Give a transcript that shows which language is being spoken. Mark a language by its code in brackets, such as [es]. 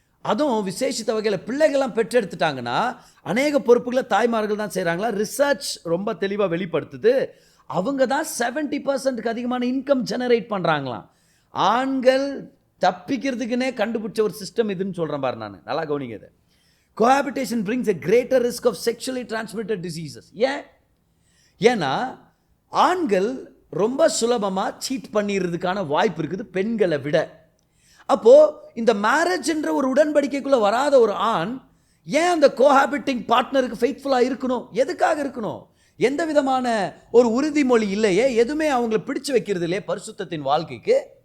[ta] அதுவும் விசேஷித்த வகையில் பிள்ளைகள்லாம் பெற்றெடுத்துட்டாங்கன்னா அநேக பொறுப்புகளை தாய்மார்கள் தான் செய்கிறாங்களா. ரிசர்ச் ரொம்ப தெளிவாக வெளிப்படுத்துது. அவங்க தான் 70% அதிகமான இன்கம் ஜெனரேட் பண்ணுறாங்களாம். ஆண்கள் தப்பிக்கிறதுக்குன்னே கண்டுபிடிச்ச ஒரு சிஸ்டம் இதுன்னு சொல்கிறேன் பாரு. நான் நல்லா கவனிங்க இதை. [en] Cohabitation brings a greater risk of sexually transmitted diseases. [ta] ஏன்னா ஆண்கள் ரொம்ப சுலபமாக சீட் பண்ணிடுறதுக்கான வாய்ப்பு இருக்குது பெண்களை விட. அப்போது இந்த மேரேஜ்ன்ற ஒரு உடன்படிக்கைக்குள்ளே வராத ஒரு ஆண் ஏன் அந்த கோஹாபிட்டிங் பார்ட்னருக்கு ஃபெய்த்ஃபுல்லாக இருக்கணும்? எதுக்காக இருக்கணும்? எந்த விதமான ஒரு உறுதிமொழி இல்லையே, எதுவுமே அவங்கள பிடிச்சு வைக்கிறது இல்லையே பரிசுத்தத்தின் வாழ்க்கைக்கு.